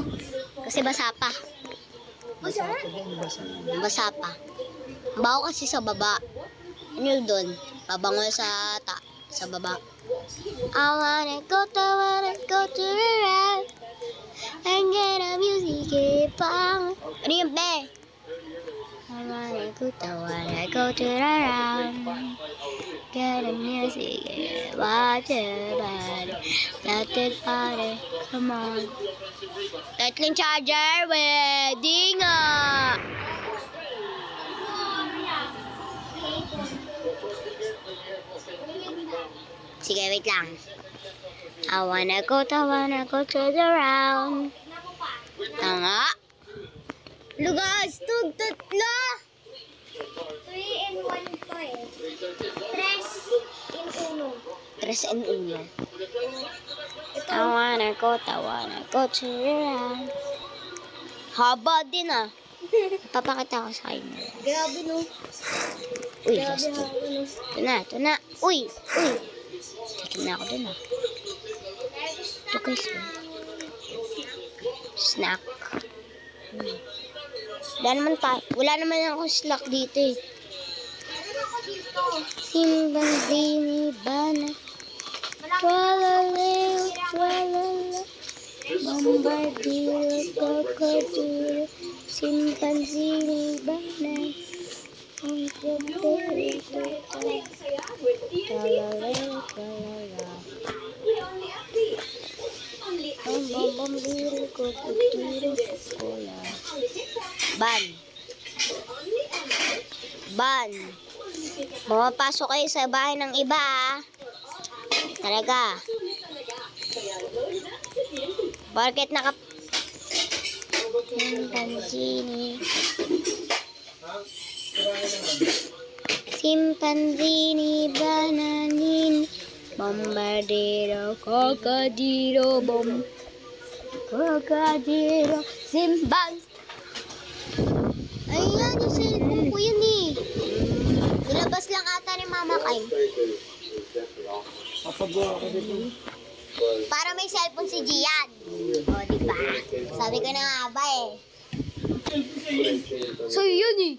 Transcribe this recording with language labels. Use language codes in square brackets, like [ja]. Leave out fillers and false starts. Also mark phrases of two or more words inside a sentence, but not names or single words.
[tl] Kasi basa pa. Basa pa. Baho kasi sa baba. Ano yun doon? Babango sa baba. [en] I wanna go to the round. And get a music pang. [tl] Ano yun, [en] be? I wanna go to the round. Get a music, watch it, body, let it party, come on. Lightning charger, wedding nga. [tl] Sige, wait lang. [en] I wanna go to the round. [tl] Tanga. Lugas, tatlo. 3 in 1 to eh. 3 in 1. [en] I wanna go to the round. [tl] Haba din ah. Papakita ko sa inyo. Grabe no. Uy, Grabe gusto. haba no. Ito na. Uy. Tikin na ako dun ah. Ito guys. Snack. Wala naman akong snack dito eh. Simbandini bana. Tralaleo, tralala. Bombardiro, crocodile. Simpanzini bana. Tralaleo, tralala. Bombardiro, crocodile, cola. Ban. Mapapasok kayo sa bahay ng iba ah. Talaga. Bakit Simpanzini bananin. Bombardiro, crocodilo, crocodilo, simbang. Ayan, yung cellphone ko yun eh. Nilabas lang ata ni Mama Kay. Para may cellphone si Gian. O, diba? Sabi ko na nga ba eh. So, yun eh.